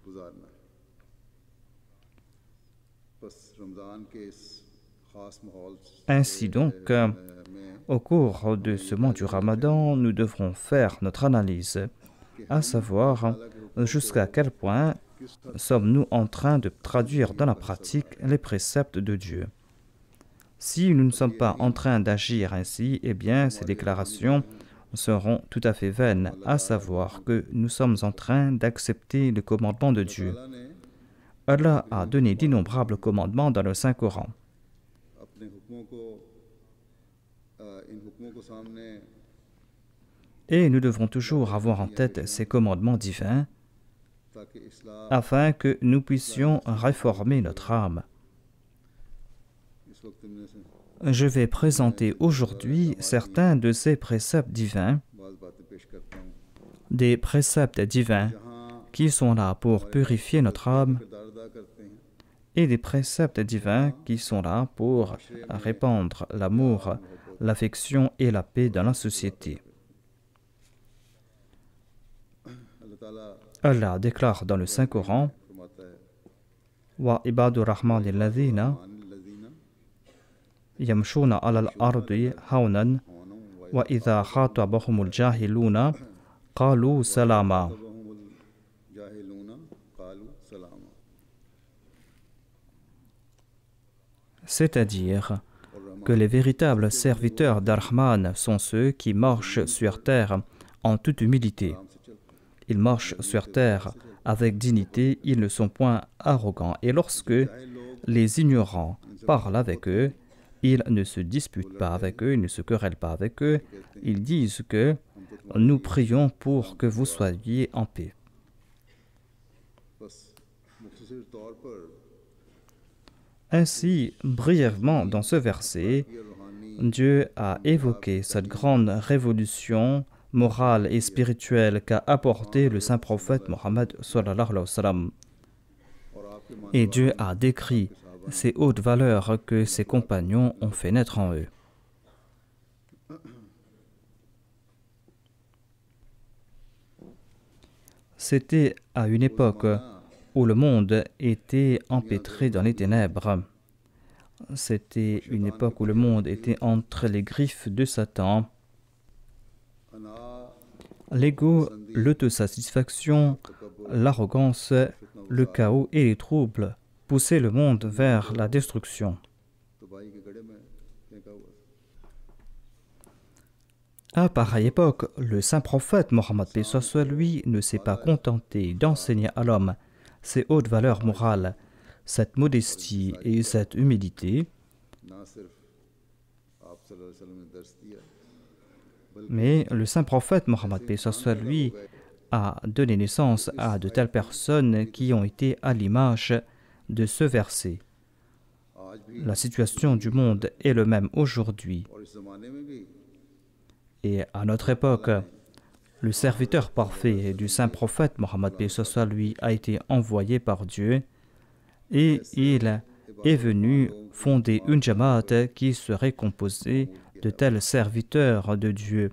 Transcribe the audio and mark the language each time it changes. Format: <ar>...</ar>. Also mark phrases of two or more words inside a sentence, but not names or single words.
<fr>Ainsi donc, au cours de ce mois du Ramadan, nous devrons faire notre analyse, à savoir jusqu'à quel point sommes-nous en train de traduire dans la pratique les préceptes de Dieu. Si nous ne sommes pas en train d'agir ainsi, eh bien, ces déclarations seront tout à fait vaines, à savoir que nous sommes en train d'accepter le commandement de Dieu.</fr> <ur>تعالیٰ نے</ur> <fr>Allah a donné d'innombrables commandements dans le Saint-Coran.</fr> <ur>اپنے حکموں کو ان حکموں کو سامنے</ur> <fr>Et nous devons toujours avoir en tête ces commandements divins</fr> <ur>تاکہ اصلاح</ur> <fr>afin que nous puissions réformer notre âme.</fr> <ur>اس وقت ان میں سے</ur> <fr>Je vais présenter aujourd'hui certains de ces préceptes divins,</fr> <ur>بعض باتیں پیش کرتا ہوں</ur> <fr>des préceptes divins</fr> <ur>जहाँ</ur> <fr>qui sont là pour purifier notre âme</fr> <ur>کردار ادا کرتے ہیں</ur> <fr>et des préceptes divins qui sont là pour répandre l'amour, l'affection et la paix dans la société.</fr> <ur>اللہ تعالیٰ</ur> <fr>Allah déclare dans le Saint-Coran</fr> <ur>فرماتا ہے</ur> <ar>وعباد الرحمن الذين लजीना يمشون على الأرض هونا وإذا خاطبهم الجاهلون قالوا سلاما. الجاهلون قالوا سلاما</ar> <fr>C'est-à-dire que les véritables serviteurs d'Ar-Rahman sont ceux qui marchent sur terre en toute humilité. Ils marchent sur terre avec dignité, ils ne sont point arrogants. Et lorsque les ignorants parlent avec eux, ils ne se disputent pas avec eux, ils ne se querellent pas avec eux. Ils disent que nous prions pour que vous soyez en paix.</fr> <ur>بس مختصر طور پر</ur> <fr>Ainsi, brièvement dans ce verset, Dieu a évoqué cette grande révolution morale et spirituelle qu'a apporté le saint prophète Mohammed</fr> <ar>صلى الله عليه وسلم.</ar> <ur>اور آپ کے مان</ur> <fr>Et Dieu a décrit ces hautes valeurs que ses compagnons ont fait naître en eux. C'était à une époque où le monde était empêtré dans les ténèbres. C'était une époque où le monde était entre les griffes de Satan.</fr> <ur>अना</ur> <fr>L'ego, l'autosatisfaction, l'arrogance, le chaos et les troubles poussaient le monde vers la destruction.</fr> <ur>تباہی کے گڑھے میں پھینکا ہوا</ur> <fr>À pareille époque, le saint prophète Mohammed paix soit sur lui ne s'est pas contenté d'enseigner à l'homme ces hautes valeurs morales, cette modestie et cette humilité,</fr> <ur>نہ صرف آپ</ur> <ar>صلى الله عليه وسلم</ar> <ur>نے درس دیا</ur> <fr>mais le saint prophète Mohammed paix soit sur lui a donné naissance à de telles personnes qui ont été à l'image de ce verset.</fr> <ur>آج بھی</ur> <fr>La situation du monde est le même aujourd'hui.</fr> <ur>اور اس زمانے میں بھی</ur> <fr>Et à notre époque, le serviteur parfait du saint prophète Mohammed paix soit sur lui a été envoyé par Dieu et il est venu fonder une jamaat qui serait composée de tels serviteurs de Dieu.</fr>